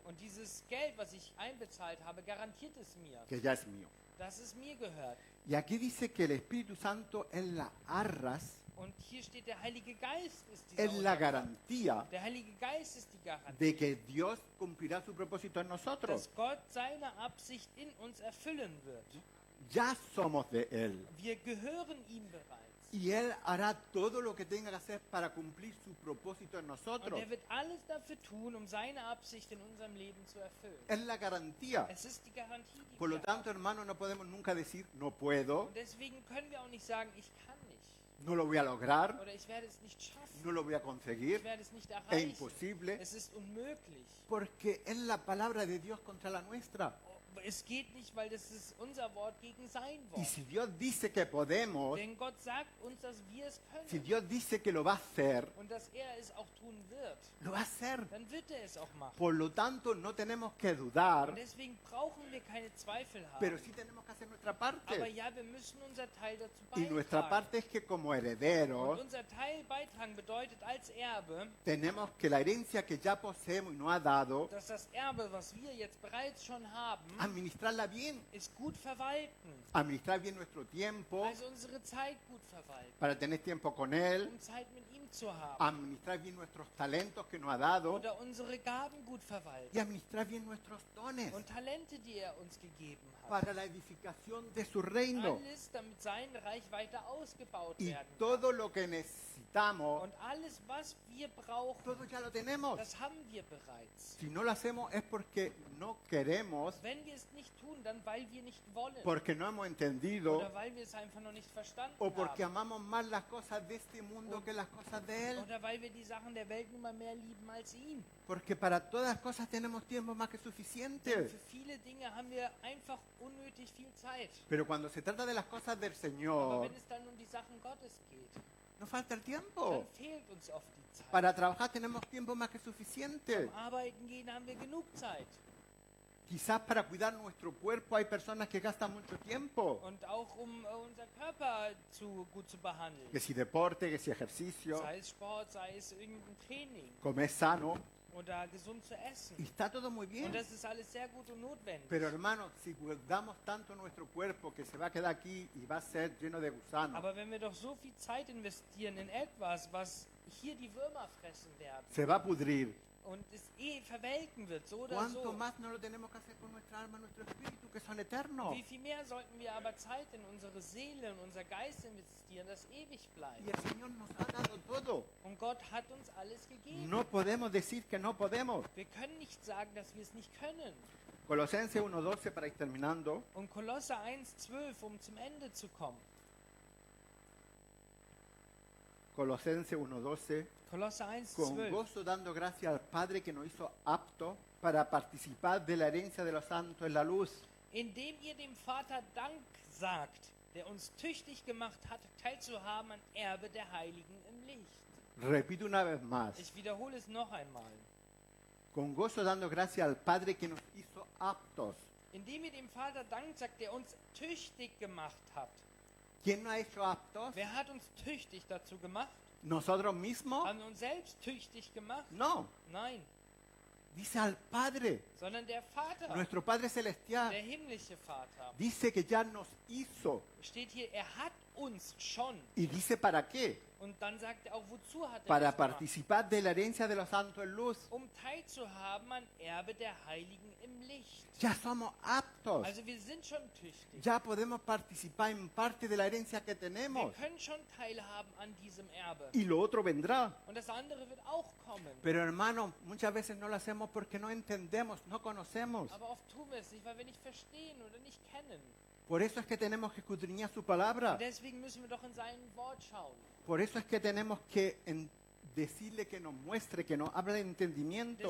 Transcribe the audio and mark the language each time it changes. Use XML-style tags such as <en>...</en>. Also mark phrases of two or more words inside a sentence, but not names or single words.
<de>Und dieses Geld, was ich einbezahlt habe, garantiert es mir,</de> <es>que ya es mío.</es> <de>dass es mir gehört.</de> <es>Y aquí dice que el Espíritu Santo es la arras,</es> <de>Und hier steht, der Heilige Geist ist dieser</de> <es>es la</es> <de>Unterpfand.</de> <es>garantía</es> <de>Der Heilige Geist ist die Garantie,</de> <es>de que Dios cumplirá su propósito en nosotros.</es> <de>dass Gott seine Absicht in uns erfüllen wird.</de> <es>Ya somos de Él.</es> <de>Wir gehören ihm bereits.</de> <es>Y Él hará todo lo que tenga que hacer para cumplir su propósito en</es> <de>Und</de> <es>nosotros.</es> <de>er wird alles dafür tun, um seine Absicht in unserem Leben zu erfüllen.</de> <es>Es la garantía.</es> <de>Es ist die Garantie, die</de> <es>Por lo</es> <de>wir</de> <es>tanto,</es> <de>haben.</de> <es>hermano, no podemos nunca decir, no puedo,</es> <de>Und deswegen können wir auch nicht sagen, ich kann nicht.</de> <es>no lo voy a lograr,</es> <de>Oder ich werde es nicht schaffen.</de> <es>no lo voy a</es> <de>Ich</de> <es>conseguir,</es> <de>werde es nicht</de> <es>es</es> <de>erreichen.</de> <es>imposible,</es> <de>Es ist unmöglich.</de> <es>porque es la palabra de Dios contra la nuestra.</es> <de>Es geht nicht, weil das ist unser Wort gegen sein</de> <es>Y</es> <de>Wort.</de> <es>si Dios dice que podemos,</es> <de>Denn Gott sagt uns, dass wir es</de> <es>si</es> <de>können.</de> <es>Dios dice que lo va a hacer,</es> <de>Und dass er es auch tun wird.</de> <es>lo va a hacer.</es> <de>Dann wird er es auch machen.</de> <es>Por lo tanto, no tenemos que dudar,</es> <de>Und deswegen brauchen wir keine Zweifel</de> <es>pero</es> <de>haben.</de> <es>sí tenemos que hacer nuestra</es> <de>Aber</de> <es>parte.</es> <de>ja, wir müssen unser Teil dazu</de> <es>Y nuestra</es> <de>beitragen.</de> <es>parte es que como</es> <de>Und</de> <es>herederos,</es> <de>unser Teil beitragen bedeutet als Erbe,</de> <es>tenemos que la herencia que ya poseemos y nos ha dado,</es> <de>dass das Erbe, was wir jetzt bereits schon haben,</de> <es>administrarla bien,</es> <de>ist gut verwalten.</de> <es>administrar bien nuestro tiempo</es> <de>Also unsere Zeit gut verwalten,</de> <es>para tener tiempo con Él,</es> <de>um Zeit mit ihm zu haben.</de> <es>administrar bien nuestros talentos que nos ha dado</es> <de>Oder unsere Gaben gut</de> <es>y</es> <de>verwalten.</de> <es>administrar bien nuestros dones</es> <de>Und Talente, die er uns gegeben hat.</de> <es>para la edificación de su reino.</es> <de>Alles, damit sein Reich weiter ausgebaut</de> <es>Y</es> <de>werden kann.</de> <es>todo lo que necesitamos,</es> <de>Und alles, was wir brauchen,</de> <es>todo ya lo tenemos.</es> <de>das haben wir bereits.</de> <es>Si no lo hacemos es porque no queremos,</es> <de>Wenn wir es nicht tun, dann weil wir nicht wollen.</de> <es>porque no hemos entendido</es> <de>Oder weil wir es einfach noch nicht verstanden</de> <es>o porque</es> <de>haben.</de> <es>amamos más las cosas de este mundo que las cosas de Él.</es> <de>Oder weil wir die Sachen der Welt nun mal mehr lieben als ihn.</de> <es>Porque para todas las cosas tenemos tiempo más que</es> <de>Denn</de> <es>suficiente.</es> <de>für viele Dinge haben wir einfach unnötig viel Zeit.</de> <es>Pero cuando se trata de las cosas del</es> <de>Aber</de> <es>Señor,</es> <de>wenn es dann um die Sachen Gottes geht,</de> <es>no falta el</es> <de>dann</de> <es>tiempo.</es> <de>fehlt uns oft die Zeit.</de> <es>Para trabajar tenemos tiempo más que suficiente.</es> <de>Zum Arbeiten gehen haben wir genug Zeit.</de> <es>Quizás para cuidar nuestro cuerpo hay personas que gastan mucho tiempo.</es> <de>Und auch um unser Körper gut zu behandeln.</de> <es>Que si deporte, que si ejercicio,</es> <de>Sei es Sport, sei es irgendein Training</de> <es>comer sano.</es> <de>oder gesund zu essen.</de> <es>Y está todo muy bien.</es> <de>Und das ist alles sehr gut und notwendig.</de> <es>Pero hermanos, si guardamos tanto nuestro cuerpo que se va a quedar aquí y va a ser lleno de gusanos,</es> <de>Aber wenn wir doch so viel Zeit investieren in etwas, was hier die Würmer fressen werden</de> <es>se va a pudrir.</es> <de>und es verwelken wird, so oder</de> <es>¿Cuánto</es> <de>so,</de> <es>más no lo tenemos que hacer con nuestra alma, nuestro espíritu, que son eternos?</es> <de>wie viel mehr sollten wir aber Zeit in unsere Seele, in unser Geist investieren, das ewig</de> <es>Y</es> <de>bleibt.</de> <es>el Señor nos ha dado todo.</es> <de>Und Gott hat uns alles gegeben.</de> <es>No podemos decir que no podemos.</es> <de>Wir können nicht sagen, dass wir es nicht können.</de> <es>Colosenses 1:12 para ir terminando.</es> <de>Und Kolosser 1,12, um zum Ende zu kommen.</de> <es>Colosenses 1:12.</es> <de>Kolosser</de> <es>Con</es> <de>1,12.</de> <es>gozo dando gracias al Padre que nos hizo apto para participar de la herencia de los santos en la luz.</es> <de>Indem ihr dem Vater Dank sagt, der uns tüchtig gemacht hat, teilzuhaben an Erbe der Heiligen im Licht.</de> <es>Repito una vez más.</es> <de>Ich wiederhole es noch einmal.</de> <es>Con gozo dando gracias al Padre que nos hizo aptos.</es> <de>Indem ihr dem Vater dankt, sagt, der uns tüchtig gemacht hat.</de> <es>¿Quién nos ha hecho aptos?</es> <de>Wer hat uns tüchtig dazu gemacht?</de> <es>¿Nosotros mismos?</es> <de>Haben wir uns selbst tüchtig gemacht?</de> <es>No.</es> <de>Nein,</de> <es>Dice al Padre,</es> <de>sondern der Vater,</de> <es>nuestro Padre Celestial.</es> <de>der himmlische Vater.</de> <es>Dice que ya nos hizo.</es> <de>Steht hier, er hat uns schon.</de> <es>Y dice para qué.</es> <de>Und dann sagt er auch, wozu hat er</de> <es>Para</es> <de>das gemacht?</de> <es>participar de la herencia de los santos en luz.</es> <de>Um teilzuhaben an Erbe der Heiligen im Licht.</de> <es>Ya somos aptos.</es> <de>Also wir sind schon tüchtig.</de> <es>Ya podemos participar en parte de la herencia que</es> <de>Wir</de> <es>tenemos.</es> <de>können schon teilhaben an diesem Erbe.</de> <es>Y lo otro vendrá.</es> <de>Und das andere wird auch kommen.</de> <es>Pero hermanos, muchas veces no lo hacemos porque no entendemos, no conocemos.</es> <de>Aber oft tun wir es nicht, weil wir nicht verstehen oder nicht kennen.</de> <es>Por eso es que tenemos que escudriñar su palabra.</es> <de>Und deswegen müssen wir doch in sein Wort schauen.</de> <es>Por eso es que tenemos que decirle que nos muestre, que nos hable de entendimiento.</es>